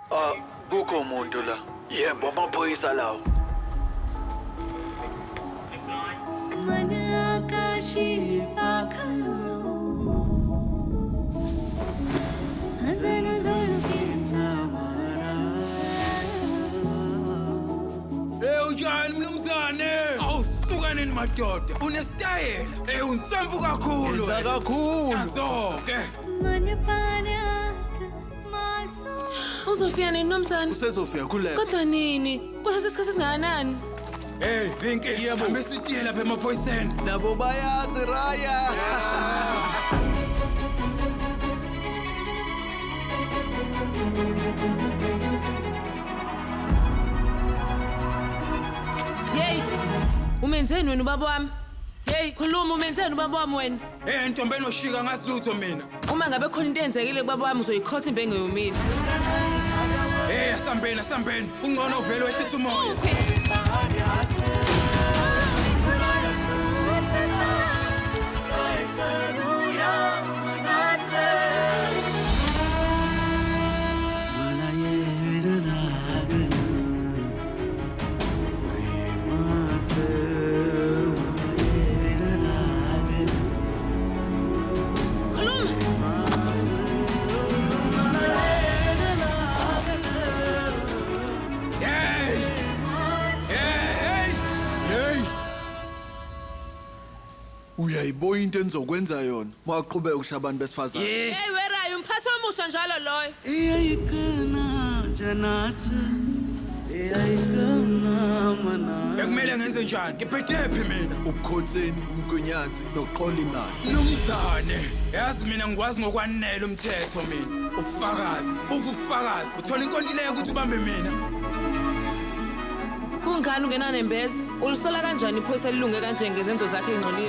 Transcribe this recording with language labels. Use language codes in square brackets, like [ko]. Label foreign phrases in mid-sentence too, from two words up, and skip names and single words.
[zu] Kukho umuntu la. Yebo, amaphoyisa lawo. [mr] मन आकाशी पाखलो हसन झुलकेचा वारा [zu] Ujani mnumzane awusukaneni madoda unestyle unsompu kakhulu Yenza kakhulu azoke [mr] मन पाण्यात मासो [zu] Uzofika nini nomzane? usezofika khuleka Kodwa nini? Kusesikhathi singakanani? hey Vinki hambe sitiye lapha emaphoyiseni nabo bayazi raya Hey, umenzeni wena ubaba wami? Hey, khuluma umenzeni ubaba wami wena? hey ntombeni oshika ngasilutho mina Uma ngabe khona into eyenzekile kubaba wami uzoyikhotha imbenge yomini. hey asambeni kungcono uvele wehlisa umoya [mr] मला येड लागलं प्रेमाचं मला येड लागलं [zu] Khuluma. hey uyayiboya into enizokwenza yona maqhubeka ushaya abantu besifazane [en] Hey, where are you? [zu] Mphathi omusha njalo loyo. [mr] ऐकना जनाचं ऐकना मना [zu] bekumele ngenze njani ngiphethephi mina ubukhotheni umgunyathi nokuqola imali Mnumzane yazi mina ngikwazi ngokwanele umthetho mina ubufakazi uthola inkontileka ukuthi ubambe mina Kungani ungenanembeza? Ulisola kanjani iphoyisa elilunge kanje ngezenzo zakhe engcolile?